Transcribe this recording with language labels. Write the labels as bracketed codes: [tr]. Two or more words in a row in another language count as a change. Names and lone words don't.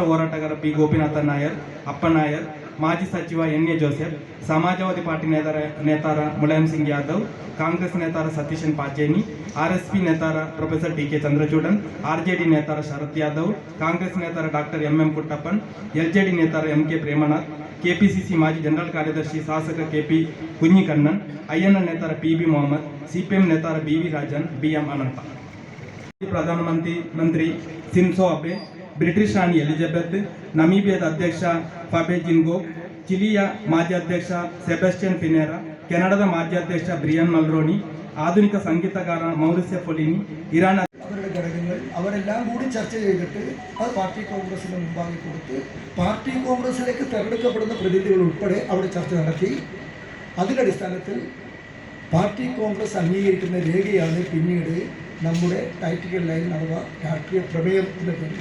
[kn] ಹೋರಾಟಗಾರ P ಗೋಪಿನಾಥ ನಾಯರ್, ಅಪ್ಪನಾಯರ್, ಮಾಜಿ ಸಚಿವ NA ಜೋಸೆಫ್, ಸಮಾಜವಾದಿ ಪಾರ್ಟಿ ನೇತಾರ ಮುಲಾಯಂ ಸಿಂಗ್ ಯಾದವ್, ಕಾಂಗ್ರೆಸ್ ನೇತಾರ ಸತೀಶನ್ ಪಾಚೇನಿ, RSP ನೇತಾರ ಪ್ರೊಫೆಸರ್ TK ಚಂದ್ರಚೂಡನ್, RJD ನೇತಾರ ಶರತ್ ಯಾದವ್, ಕಾಂಗ್ರೆಸ್ ನೇತಾರ ಡಾಕ್ಟರ್ MM ಕುಟ್ಟಪ್ಪನ್, LJD ನೇತಾರ MK ಪ್ರೇಮನಾಥ್, KPCC ಮಾಜಿ ಜನರಲ್ ಕಾರ್ಯದರ್ಶಿ ಶಾಸಕ KP ಕುഞ്ഞിಕಣ್ಣನ್, INL ನೇತಾರ PB ಮೊಹಮ್ಮದ್, CPIM ನೇತಾರ BV ರಾಜನ್, BM ಅನಂತ. ಪ್ರಧಾನಮಂತ್ರಿ ಸಿನ್ಸೋ ಅಬೆ, ಬ್ರಿಟಿಷ್ ರಾಣಿ ಎಲಿಜಬೆತ್, ನಮೀಬಿಯಾದ ಅಧ್ಯಕ್ಷ ಫಾಬೆ ಜಿನ್ಗೋ, ಚಿಲಿಯ ಮಾಜಿ ಅಧ್ಯಕ್ಷ ಸೆಬಾಸ್ಟಿಯನ್ ಪಿನೇರಾ, ಕೆನಡಾದ ಮಾಜಿ ಅಧ್ಯಕ್ಷ ಬ್ರಿಯನ್ മൽറോണി, [ml] ആധുനിക സംഗീതകാര [kn] മൗറിസ്യ പൊലിനി, ഇറാൻ [ml] അവരുടെ ഘടകങ്ങൾ അവരെല്ലാം കൂടി ചർച്ച ചെയ്തിട്ട് അത് പാർട്ടി കോൺഗ്രസിന് മുമ്പാകെ കൊടുത്ത് പാർട്ടി കോൺഗ്രസിലേക്ക് തിരഞ്ഞെടുക്കപ്പെടുന്ന പ്രതിനിധികൾ ഉൾപ്പെടെ അവിടെ ചർച്ച നടത്തി. അതിൻ്റെ അടിസ്ഥാനത്തിൽ പാർട്ടി കോൺഗ്രസ് അംഗീകരിക്കുന്ന രേഖയാണ് പിന്നീട് നമ്മുടെ [en] tactical line [ml] അഥവാ രാഷ്ട്രീയ പ്രമേയത്തിൻ്റെ പേര്.